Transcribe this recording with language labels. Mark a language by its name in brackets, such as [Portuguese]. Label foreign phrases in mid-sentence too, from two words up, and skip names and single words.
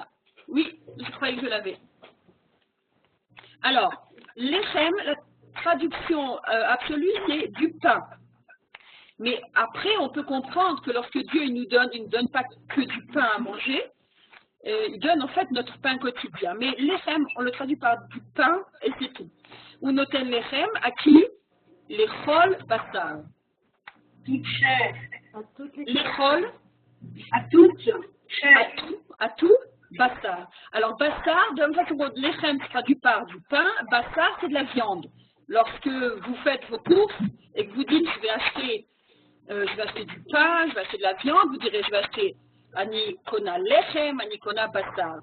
[French] Oui, je croyais que je l'avais. Alors, lechem, la traduction absolue, c'est du pain. Mais après, on peut comprendre que lorsque Dieu il ne donne pas que du pain à manger, il donne en fait notre pain quotidien. Mais lechem, on le traduit par du pain et c'est tout. [Hebrew] ונותן לחם, [French] à qui? [Hebrew] לכל בשר. [French] Toute chair. À toutes les Lechol, À toute chair. à tout, bassar. Alors, bassar, de la même façon que lechem se traduit par du pain, bassar, c'est de la viande. Lorsque vous faites vos courses et que vous dites, je vais acheter du pain, je vais acheter de la viande, vous direz, je vais acheter [Hebrew] אני קונה לחם, אני קונה בשר.